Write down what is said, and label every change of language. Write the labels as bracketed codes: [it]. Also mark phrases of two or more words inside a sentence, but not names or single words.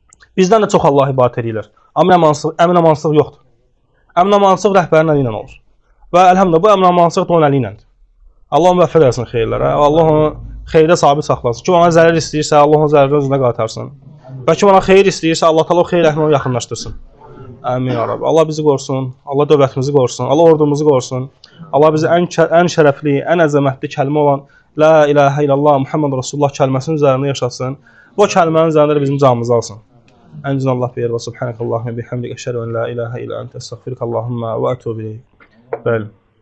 [az] Bizdən də çox Allah ibadət edirlər. Amma əmin-amansızlıq yoxdur. Əmin-amansızlıq rəhbərin əli ilə olur. Və əlhəmdülillah bu əmin-amansızlıq da onun əli iləndir. Allah müvəffəq etsin xeyirlərə. Allah onu xeyirdə sabit saxlasın. Kim ona zərər istəyirsə, Allah onun zərərini özünə qaytarsın. Və kim ona xeyir istəyirsə, Allah təala o xeyir əhli onu yaxınlaşdırsın. [ar] آمين يا ربي. [az] Allah bizi qorusun. Allah dövlətimizi qorusun. Allah ordumuzu qorusun. Allah bizi ən şərəfli, ən əzəmətli kəlmə olan [ar] لا إله إلا الله محمد رسول الله [az] kəlməsinin üzərində yaşasın. Bu kəlmənin üzərində də bizim canımızı alsın. Ən güzel Allah buyurur. [ar] سبحانك اللهم بحمدك أشهد أن لا إله إلا أنت أستغفرك اللهم وأتوب إليك. [az] Bəli.